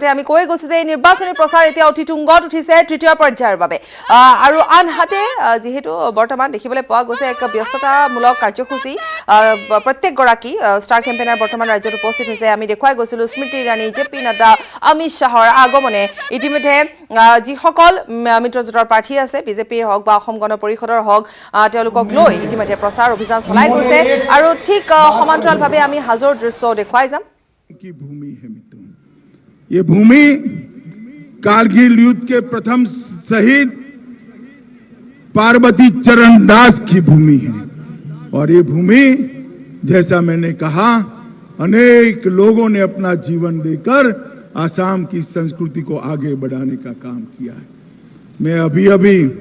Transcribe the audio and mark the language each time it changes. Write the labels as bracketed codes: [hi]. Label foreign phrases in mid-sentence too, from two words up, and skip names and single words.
[as] আমি কৈ গৈছো যে এই নিৰ্বাচনী প্ৰচাৰ এতিয়া অতি তুংগত উঠিছে তৃতীয় পৰ্যায়ৰ বাবে আৰু আনহাতে যেহেতু বৰ্তমান দেখিবলৈ পোৱা গৈছে এক ব্যস্ততামূলক কাৰ্যসূচী প্ৰত্যেকগৰাকী [en] star campaigner [as] বৰ্তমান ৰাজ্যত উপস্থিত হৈছে আমি দেখুৱাই গৈছিলো স্মৃতি ইৰাণী জেপি নাড্ডা অমিত শাহৰ আগমনে ইতিমধ্যে যিসকল মিত্ৰজোঁটৰ প্ৰাৰ্থী আছে বিজেপিৰ হওক বা অসম গণ পৰিষদৰ হওক তেওঁলোকক লৈ ইতিমধ্যে প্ৰচাৰ অভিযান চলাই গৈছে আৰু ঠিক সমান্তৰালভাৱে আমি হাজোৰ দৃশ্য দেখুৱাই যাম [hi] की भूमि है मित्रों ये भूमि कारगिल युद्ध के प्रथम शहीद पार्वती चरण दास की भूमि है और ये भूमि जैसा मैंने कहा अनेक लोगों ने अपना जीवन देकर आसाम की संस्कृति को आगे बढ़ाने का काम किया है मैं अभी